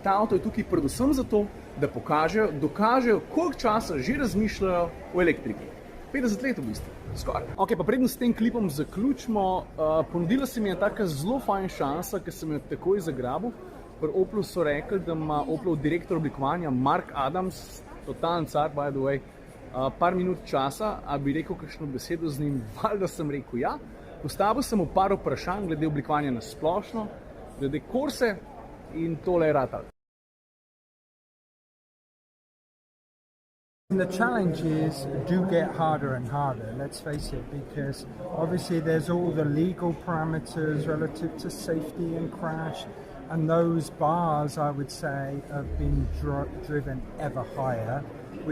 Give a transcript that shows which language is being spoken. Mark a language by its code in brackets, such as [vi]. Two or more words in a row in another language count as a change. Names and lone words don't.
[sl] Ta avto je tukaj predvsem zato, da dokažejo, koliko časa že razmišljajo o elektriki. 50 let v bistvu, skoraj. Ok, pa preden s tem klipom zaključimo, ponudila se mi je taka zelo fajn šansa, ker sem jo takoj zagrabil. Pri Opelu so rekli, da ima Opelov direktor oblikovanja Mark Adams, totalen car, [en] by the way, [sl] par minut časa, a bi rekel kakšno besedo z njim, valjda sem rekel ja. Postavil sem mu par vprašanj glede oblikovanja na splošno, glede Corse in tole je ratal. [en] The challenges do get harder and harder, let's face it, because obviously there's all the legal parameters relative to safety and crash, and those bars, I would say, have been driven ever higher.